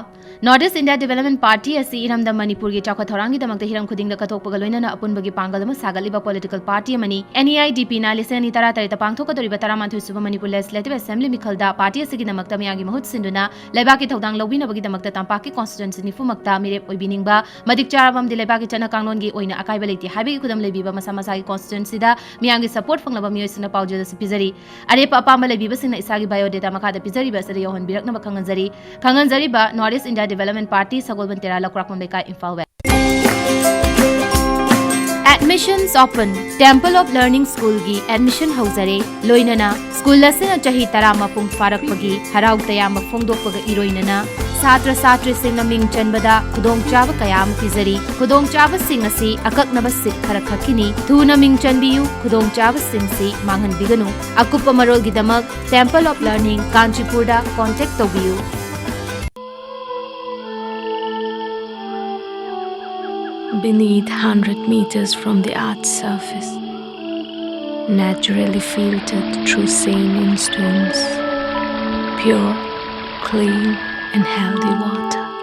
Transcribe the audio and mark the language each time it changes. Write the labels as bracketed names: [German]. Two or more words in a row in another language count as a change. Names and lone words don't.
[Manipuri] Northeast India Development Party asi iramda Manipur gi chakwa thorangi damakta hiram khuding da kathokpaga loinana apunbagi pangalama sagaliba [English] political party [Manipuri] amani NEIDP na lisani tara tarita pangthoka doriba taramanthoi suba Manipur Legislative Assembly mikhalda party asigi damakta miyagi mahut sinduna leibaki thodang lobina bagi damakta tampaki constituency nifumakta mirep oibiningba madik charabam de leibaki chana kanglon gi oina akaiba leiti habi khudam leibiba masa masagi constituency da miyagi support fanglaba miyoi sina paujada sipizari arepa apamba leibiba sina isagi biodata makada pizari basari yohon birakna kanganzari ba Northeast India Development Party Sagolban Tera Lakrakon Beka Imphal West. [English] Admissions open. [Manipuri] Temple of Learning School gi admission hauzare loinana school lasena chahi tarama pung farak pagi harau tayam phongdok paga iroinana satra sing naming chanbada khudong chaba kayam pizari khudong chaba sing asi akaknaba sit khara khakini thu naming chanbiyu khudong chaba sing si manghan biganu akupa marol gidamak Temple of Learning Kanchipurda contact tobiyu. [English] Beneath 100 meters from the Earth's surface, naturally filtered through saline stones, pure, clean and healthy water.